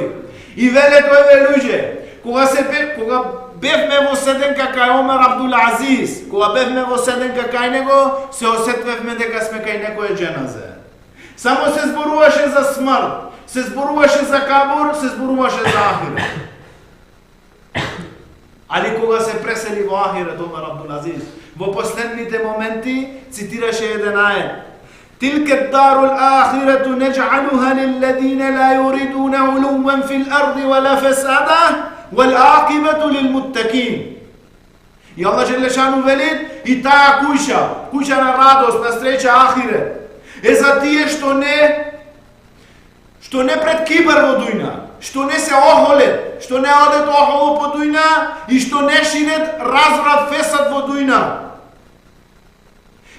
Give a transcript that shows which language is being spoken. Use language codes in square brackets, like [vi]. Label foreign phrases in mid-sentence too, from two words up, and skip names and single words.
[mk] И велат овие луѓе, кога бевме во седенка кај Омер Абдул Азиз, кога бевме во седенка кај него, се осетвевме дека сме кај некоја џеназе. Само се зборуваше за смрт, се зборуваше за кабур, се зборуваше за ахирет. Али кога се пресели во ахирет Омер Абдул Азиз, во последните моменти цитираше еден ајет: [ar] تلك الدار الآخرة نجعلها للذين لا يريدون علوا في الأرض ولا فسادا والعاقبة للمتقين. [mk] И Аллах Джелешану велит, и таа куќа на радост, на среќа ахирет, е за тие што не пред кибар во дујна, што не се охолет, што не одет охоло по дујна и што не ширет разврат, фесад во дујна.